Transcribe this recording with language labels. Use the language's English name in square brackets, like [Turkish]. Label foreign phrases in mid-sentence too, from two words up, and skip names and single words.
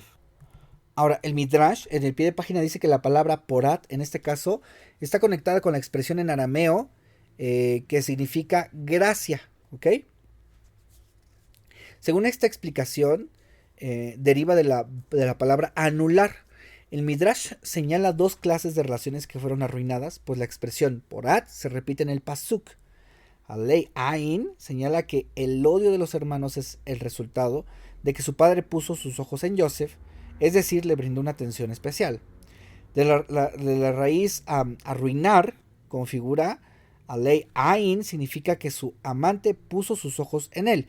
[Spanish] Ahora, el Midrash en el pie de página dice que la palabra porat, en este caso, está conectada con la expresión en arameo que significa gracia, ¿ok? Según esta explicación, deriva de la palabra anular. El Midrash señala dos clases de relaciones que fueron arruinadas, pues la expresión porat se repite en el pasuk. Alei Ain señala que el odio de los hermanos es el resultado de que su padre puso sus ojos en Yosef, es decir, le brindó una atención especial. De la raíz arruinar, configura Alei Ain, significa que su amante puso sus ojos en él.